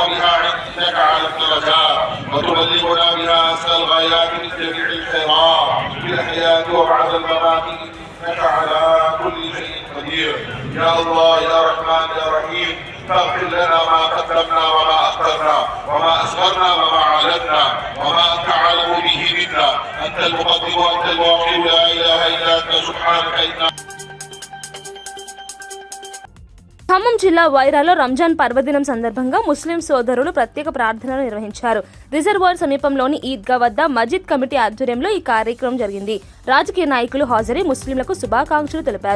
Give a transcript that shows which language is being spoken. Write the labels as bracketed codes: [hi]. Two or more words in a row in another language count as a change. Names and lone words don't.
[ar] بها عندك على الدرجات وتبلغنا بها أقصى الغايات من جميع الخيرات في الحياة وبعد الممات إنك على كل شيء قدير يا الله يا رحمن يا رحيم فاغفر لنا ما قدمنا وما أخرنا وما أسررنا وما أعلنا وما أنت أعلم به منا أنت المقدم وأنت المؤخر لا إله إلا أنت سبحانك إنا. [te] ఖమ్మం జిల్లా వైరాలో రంజాన్ పర్వదినం సందర్భంగా ముస్లిం సోదరులు ప్రత్యేక ప్రార్థనలు నిర్వహించారు. రిజర్వాయర్ సమీపంలోని ఈద్గా వద్ద మజీద్ కమిటీ ఆధ్వర్యంలో ఈ కార్యక్రమం జరిగింది. రాజకీయ నాయకులు హాజరై ముస్లింలకు శుభాకాంక్షలు తెలిపారు.